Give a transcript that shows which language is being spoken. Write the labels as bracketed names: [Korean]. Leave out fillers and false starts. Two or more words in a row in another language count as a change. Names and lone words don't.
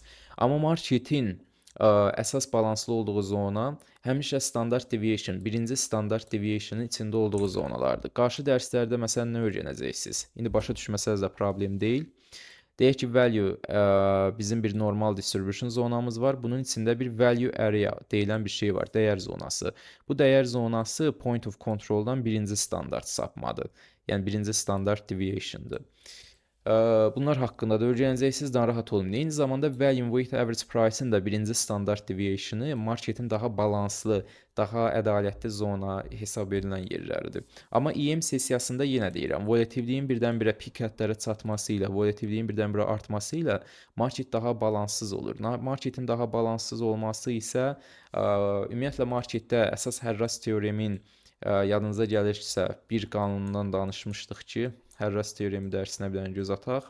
[Azerbaijani] Amma marketin əsas balanslı olduğu zona həmişə standart deviation, birinci standart deviation'ın içində olduğu zonalardır. Qarşı dərslərdə məsələn nə öyrənəcəksiniz? İndi başa düşməsəniz də problem deyil. Deyək ki, value bizim bir normal distribution zonamız var. Bunun içində bir [English] value area [Azerbaijani] deyilən bir şey var, dəyər zonası. Bu dəyər zonası [English] point of control'dan [Azerbaijani] birinci standart sapmadır. Yəni birinci standart deviation'dır. Bunlar haqqında da öyrənəcəksiniz, narahat olmayın. Eyni zamanda [English] volume weighted average price-ın [Azerbaijani] da birinci standart deviation-ı marketin daha balanslı, daha ədalətli zona hesab edilən yerləridir. Amma EM sessiyasında yenə deyirəm, volatilliyin birdən-birə pik hədlərə çatması ilə, volatilliyin birdən-birə artması ilə market daha balanssız olur. Marketin daha balanssız olması isə ümumiyyətlə marketdə əsas Harras teoremin yadınıza gəlirsə, bir qanunundan danışmışdıq ki, Harras teoremi dərsinə bir dənə göz ataq.